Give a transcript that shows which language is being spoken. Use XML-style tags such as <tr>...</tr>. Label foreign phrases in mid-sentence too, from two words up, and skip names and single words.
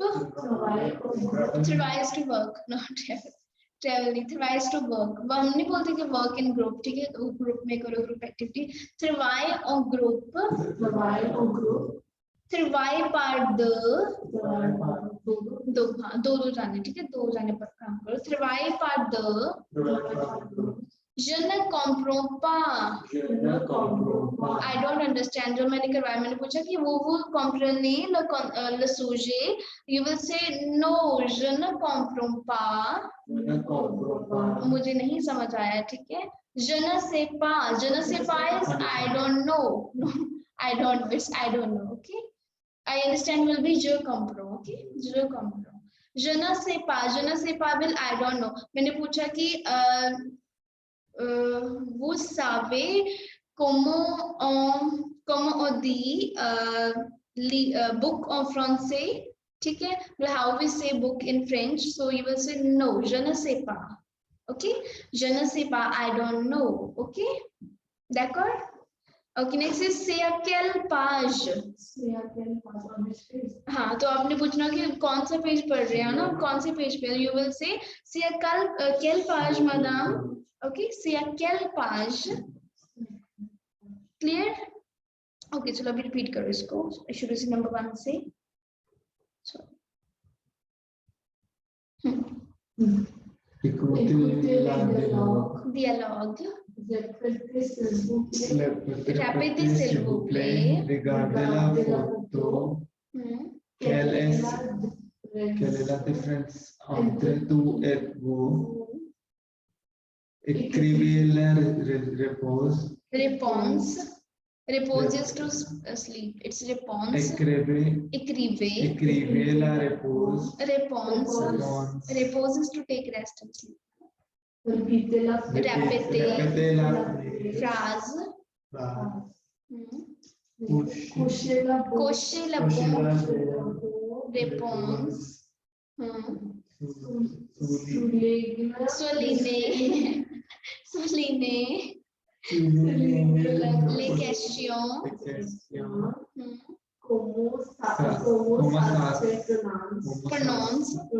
<en>Travail is to work, not travel. Travel नहीं travail is to work.</en> <hi>वो हम नहीं बोलते कि</hi> <en>work in group.</en> <hi>ठीक है group में करो</hi> <en>group activity.</en> <fr>Travail en groupe. Travail par deux.</fr> <hi>दो जाने ठीक है दो जाने पर काम करो.</hi> <fr>Travail par deux. Je ne comprends pas.</fr> <en>I don't understand.</en> <hi>जो मैंने करवाया मैंने पूछा कि वो</hi> <fr>comprenez le sujet.</fr> <en>You will say no.</en> <fr>Je ne comprends pas.</fr> <hi>मुझे नहीं समझ आया ठीक है.</hi> <fr>Je ne sais pas. Je ne sais pas</fr> <en>is I don't know. I don't wish I don't know. Okay. I understand will be</en> <fr>je comprends.</fr> <en>Okay.</en> <fr>Je comprends. Je ne sais pas. Je ne sais pas</fr> <en>will I don't know.</en> <hi>मैंने पूछा कि</hi> <fr>vous savez comment on dit book en français</fr> <hi>ठीक है</hi> <en>how we say book in French so you will say no</en> <fr>je ne sais pas okay je ne sais pas</fr> <en>I don't know okay</en> <fr>d'accord</fr> <en>okay next is</en> <fr>c'est à quelle page</fr> <hi>हाँ तो आपने पूछना कि कौन सा पेज पढ़ रहे हो ना कौन से पेज पे</hi> <en>you will say</en> <fr>c'est à quelle page madame</fr> <hi>okay</hi> <fr>c'est à quelle page</fr> <en>clear okay</en> <hi>चलो अभी रिपीट करो इसको शुरू से नंबर 1 से</hi> <fr>Écoutez la dialogue répétez s'il vous plaît regardez la photo quelle est la différence entre tout et vous écrivez la réponse repose</fr> <en>is to sleep it's</en> <fr>réponse écrivez la réponse repose</fr> <en>is to take rest and sleep</en> <fr>répétez la phrase couchez la réponse souligner les questions comment ça se prononce</fr>